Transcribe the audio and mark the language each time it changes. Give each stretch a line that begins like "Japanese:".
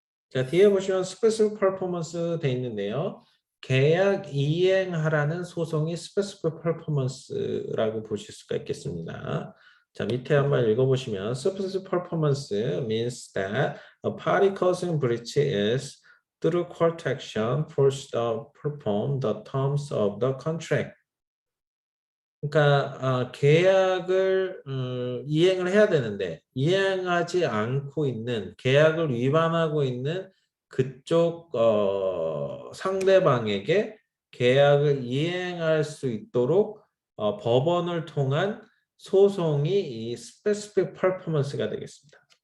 Korean: 자, 뒤에 보시면 specific performance 돼 있는데요. 계약 이행하라는 소송이 specific performance라고 보실 수가 있겠습니다. 자, 밑에 한번 읽어보시면
English: specific performance means that a party causing breach is through court action forced to perform the terms of the contract.
Korean: 그러니까 계약을 이행을 해야 되는데 이행하지 않고 있는 계약을 위반하고 있는 그쪽 상대방에게 계약을 이행할 수 있도록 법원을 통한 소송이 이 specific performance가 되겠습니다.